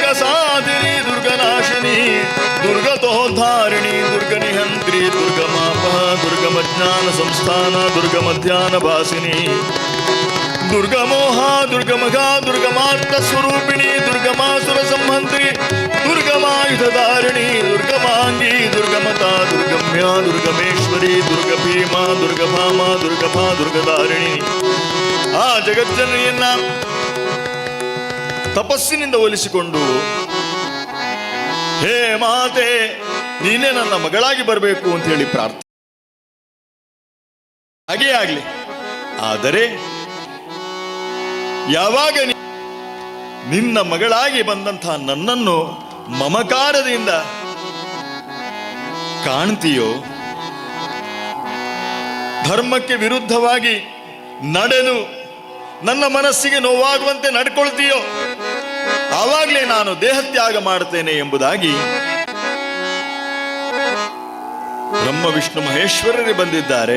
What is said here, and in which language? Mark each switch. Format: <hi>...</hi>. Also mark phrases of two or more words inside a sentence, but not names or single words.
<sa>ಸಾಧಿನಿ, ದುರ್ಗನಾಶಿನಿ, ದುರ್ಗತೋದ್ಧಾರಿಣಿ, ದುರ್ಗನಿಹಂತ್ರಿ, ದುರ್ಗಮಾಪಹ, ದುರ್ಗಮಜ್ಞಾನ ಸಂಸ್ಥಾನ, ದುರ್ಗಮಧ್ಯಾನ ಭಾಸಿನಿ, ದುರ್ಗಮೋಹ, ದುರ್ಗಮಘ, ದುರ್ಗಮಾರ್ಥ ಸ್ವರೂಪಿಣಿ, ದುರ್ಗಮಾಸುರ ಸಂಹಂತ್ರಿ, ದುರ್ಗಮಾಯುಧಧಾರಿಣಿ, ದುರ್ಗಮಾಂಗಿ, ದುರ್ಗಮತ, ದುರ್ಗಮ್ಯ, ದುರ್ಗಮೇಶ್ವರಿ, ದುರ್ಗಭೀಮ, ದುರ್ಗಭಾಮ, ದುರ್ಗಭಾ, ದುರ್ಗಧಾರಿಣಿ.</sa> <kn>ಆ ಜಗಜ್ಜನನಿಯನ್ನ ತಪಸ್ಸಿನಿಂದ ಒಲಿಸಿಕೊಂಡು, ಹೇ ಮಾತೆ ನೀನೇ ನನ್ನ ಮಗಳಾಗಿ ಬರಬೇಕು ಅಂತ ಹೇಳಿ ಪ್ರಾರ್ಥನೆ. ಹಾಗೇ ಆಗ್ಲಿ. ಆದರೆ ಯಾವಾಗ ನಿನ್ನ ಮಗಳಾಗಿ ಬಂದಂತಹ ನನ್ನನ್ನು ಮಮಕಾರದಿಂದ ಕಾಣ್ತೀಯೋ, ಧರ್ಮಕ್ಕೆ ವಿರುದ್ಧವಾಗಿ ನಡೆದು ನನ್ನ ಮನಸ್ಸಿಗೆ ನೋವಾಗುವಂತೆ ನಡ್ಕೊಳ್ತೀಯೋ, ಆವಾಗಲೇ ನಾನು ದೇಹತ್ಯಾಗ ಮಾಡ್ತೇನೆ ಎಂಬುದಾಗಿ ಬ್ರಹ್ಮ ವಿಷ್ಣು ಮಹೇಶ್ವರರೇ ಬಂದಿದ್ದಾರೆ.</kn>